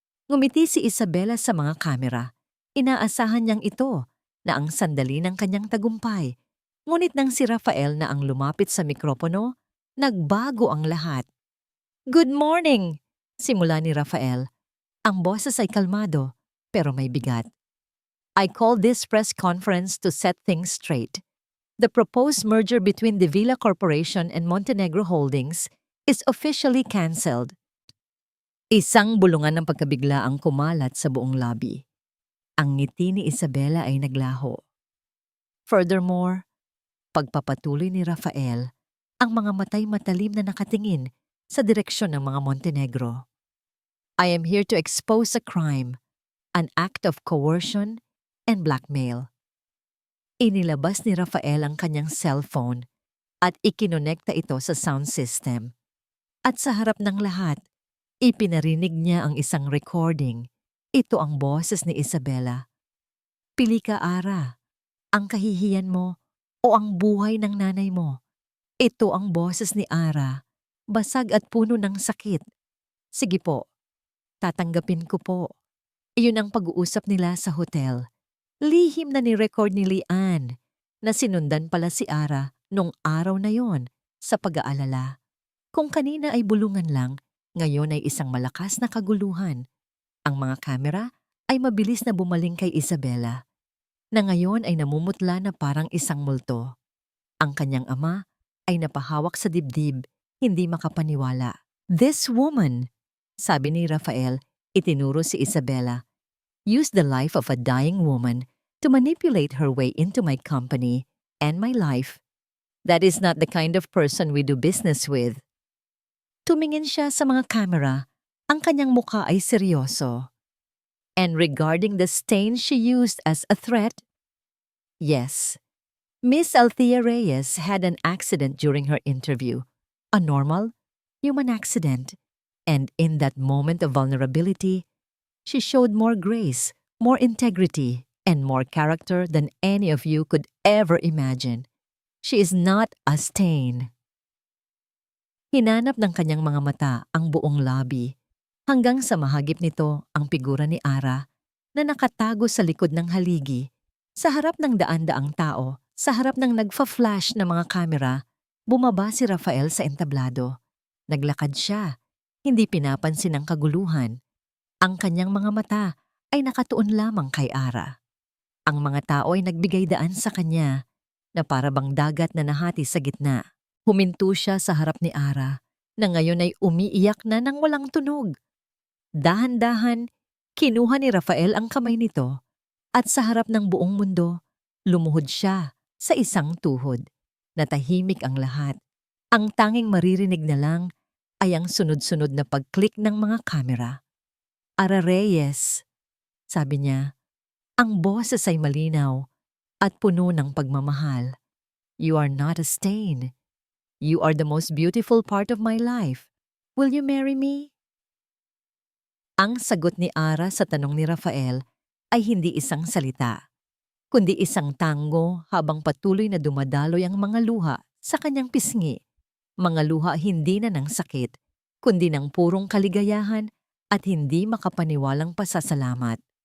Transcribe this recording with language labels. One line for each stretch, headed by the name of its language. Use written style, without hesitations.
Filipino: Ngumiti si Isabela sa mga kamera. Inaasahan niyang ito na ang sandali ng kanyang tagumpay. Ngunit nang si Rafael na ang lumapit sa mikropono, nagbago ang lahat.
English: Good morning!
Filipino: Simula ni Rafael. Ang boses ay kalmado, pero may bigat.
English: I call this press conference to set things straight. The proposed merger between the Villa Corporation and Montenegro Holdings is officially cancelled.
Filipino: Isang bulungan ng pagkabigla ang kumalat sa buong lobby. Ang ngiti ni Isabela ay naglaho.
English: Furthermore,
Filipino: pagpapatuloy ni Rafael, ang mga matay matalim na nakatingin sa direksyon ng mga Montenegro.
English: I am here to expose a crime, an act of coercion and blackmail.
Filipino: Inilabas ni Rafael ang kanyang cellphone at ikinonekta ito sa sound system. At sa harap ng lahat, ipinarinig niya ang isang recording. Ito ang boses ni Isabela. Pili ka, Ara, ang kahihiyan mo o ang buhay ng nanay mo. Ito ang boses ni Ara, basag at puno ng sakit. Sige po, tatanggapin ko po. Iyon ang pag-uusap nila sa hotel. Lihim na ni-record ni Lian na sinundan pala si Ara nung araw na yon sa pag-aalala. Kung kanina ay bulungan lang, ngayon ay isang malakas na kaguluhan. Ang mga kamera ay mabilis na bumaling kay Isabela, na ngayon ay namumutla na parang isang multo. Ang kanyang ama ay napahawak sa dibdib, hindi makapaniwala.
English: This woman,
Filipino: sabi ni Rafael, itinuro si Isabela,
English: used the life of a dying woman to manipulate her way into my company and my life. That is not the kind of person we do business with.
Filipino: Tumingin siya sa mga kamera, ang kanyang mukha ay seryoso.
English: And regarding the stain she used as a threat, yes, Miss Althea Reyes had an accident during her interview, a normal, human accident. And in that moment of vulnerability, she showed more grace, more integrity, and more character than any of you could ever imagine. She is not a stain.
Filipino: Hinanap ng kanyang mga mata ang buong lobby, hanggang sa mahagip nito ang figura ni Ara na nakatago sa likod ng haligi, sa harap ng daan-daang tao. Sa harap ng nagfa-flash na mga kamera, bumaba si Rafael sa entablado. Naglakad siya, hindi pinapansin ang kaguluhan. Ang kanyang mga mata ay nakatuon lamang kay Ara. Ang mga tao ay nagbigay daan sa kanya na para bang dagat na nahati sa gitna. Huminto siya sa harap ni Ara na ngayon ay umiiyak na ng walang tunog. Dahan-dahan, kinuha ni Rafael ang kamay nito at sa harap ng buong mundo, lumuhod siya sa isang tuhod. Natahimik ang lahat. Ang tanging maririnig na lang ay ang sunod-sunod na pag-click ng mga kamera. Ara Reyes, Sabi niya, ang boses ay malinaw at puno ng pagmamahal.
English: You are not a stain. You are the most beautiful part of my life. Will you marry me?
Filipino: Ang sagot ni Ara sa tanong ni Rafael ay hindi isang salita, kundi isang tango habang patuloy na dumadaloy ang mga luha sa kanyang pisngi. Mga luha hindi na ng sakit, kundi ng purong kaligayahan at hindi makapaniwalang pasasalamat.